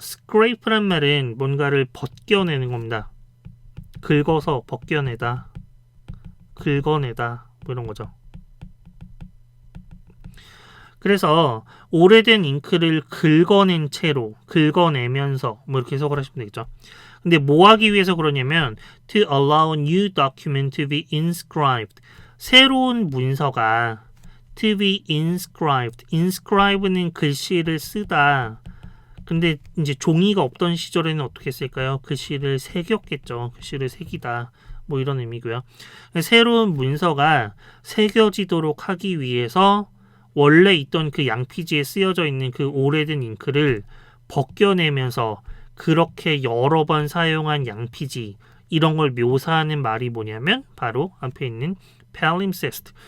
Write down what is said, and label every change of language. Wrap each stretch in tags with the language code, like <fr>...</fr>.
<ko>scrape란 말은 뭔가를 벗겨내는 겁니다. 긁어서 벗겨내다, 긁어내다 뭐 이런 거죠. 그래서 오래된 잉크를 긁어낸 채로, 긁어내면서 뭐 이렇게 해석을 하시면 되겠죠. 근데 뭐 하기 위해서 그러냐면</ko> <en>to allow a new document to be inscribed.</en> <ko>새로운 문서가</ko> <en>to be inscribed.</en> <ko>inscribe는 글씨를 쓰다. 근데 이제 종이가 없던 시절에는 어떻게 했을까요? 글씨를 새겼겠죠. 글씨를 새기다. 뭐 이런 의미고요. 새로운 문서가 새겨지도록 하기 위해서 원래 있던 그 양피지에 쓰여져 있는 그 오래된 잉크를 벗겨내면서 그렇게 여러 번 사용한 양피지 이런 걸 묘사하는 말이 뭐냐면 바로 앞에 있는 palimpsest.</ko>